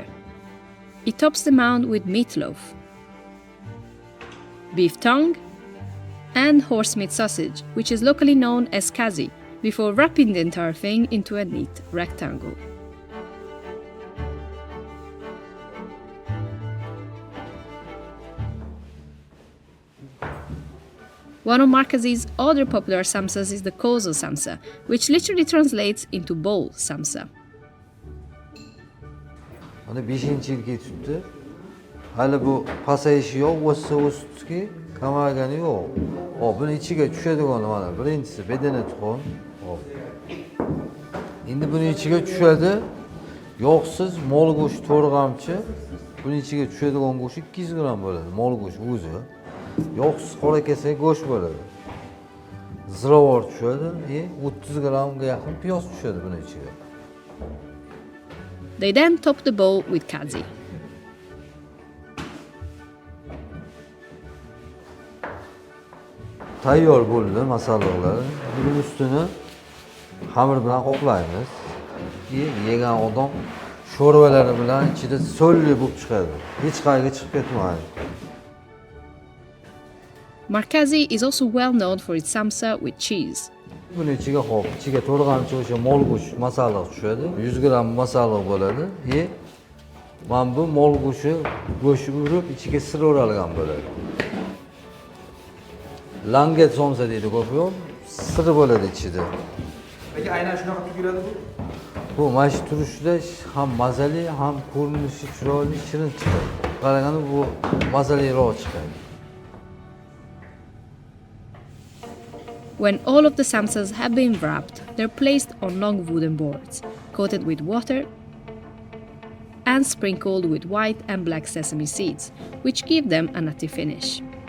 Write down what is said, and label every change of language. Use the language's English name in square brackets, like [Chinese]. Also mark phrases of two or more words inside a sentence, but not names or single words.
[English] He tops the mound with meatloaf, beef tongue, and horse meat sausage, which is locally known as kazi, before wrapping the entire thing into a neat rectangle. One of Markazi's other popular samsas is the kozo samsa, which literally translates into bowl samsa. [Uzbek] Hani 5-yilga tutdi. Hali bu pasayishi yo'q, o'sdi-ki, kamaygani yo'q. Hop, buni ichiga tushadigan mana birinchisi bedana tuxum. Hop. Endi buni ichiga tushadi. Yog'siz mol go'sht to'rg'amchi. Buni ichiga tushadigan go'sht 200 gram bo'ladi, mol go'sht o'zi. Yog'siz qora kesak go'sht bo'ladi. Ziravor tushadi, 30 gramga yaqin piyoz tushadi buni ichiga. [English] They then top the bowl with kazi. [Uzbek] Tayyor bo'ldi masalliqlar. Buning ustini xamir bilan qoplaymiz. Yegan odam sho'rvalari bilan ichida so'lli bo'lib chiqadi. Hech qayerga chiqib ketmaydi. [English] Markazi is also well known for its samsa with cheese. [Uzbek] Buni ichiga to'rg'amchi o'sha mol go'sht masalliq tushadi. 100 gram masalliq bo'ladi. Mana bu mol go'shti urib ichiga sir o'ralgan bo'ladi. Langet somsa deydi ko'p yo'q, sir bo'ladi ichida. Lekin aynan shunaqa tugiladi bu? Bu mana shu turishida ham mazali, ham ko'rinishi chiroyli, shirin chiqadi. Qaraganda bu mazaliroq chiqadi. [English] When all of the samsas have been wrapped, they're placed on long wooden boards, coated with water and sprinkled with white and black sesame seeds, which give them a nutty finish.